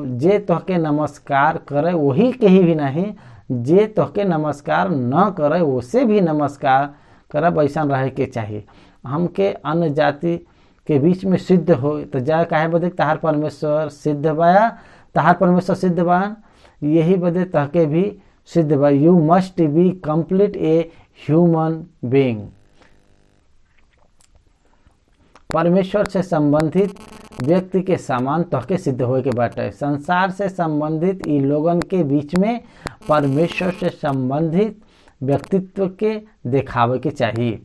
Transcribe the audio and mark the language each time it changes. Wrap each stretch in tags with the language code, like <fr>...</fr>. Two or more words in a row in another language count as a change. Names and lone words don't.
<bho>जे तोहके नमस्कार करे वही कहीं भी नहीं, जे तोहके नमस्कार न करे उसे भी नमस्कार करब, ऐसा रहे के चाहिए। हमके अन्य जाति के बीच में सिद्ध हो तो जाए काहे बदे तहार परमेश्वर सिद्ध बाया, तहार परमेश्वर सिद्ध बा, यही बदे तहके भी सिद्ध बा।</bho> <en>You must be complete a human being.</en> <bho>परमेश्वर से संबंधित व्यक्ति के समान तोहके सिद्ध होए के बाटे। संसार से संबंधित इ लोगन के बीच में परमेश्वर से संबंधित व्यक्तित्व के दिखावे के चाहिए।</bho>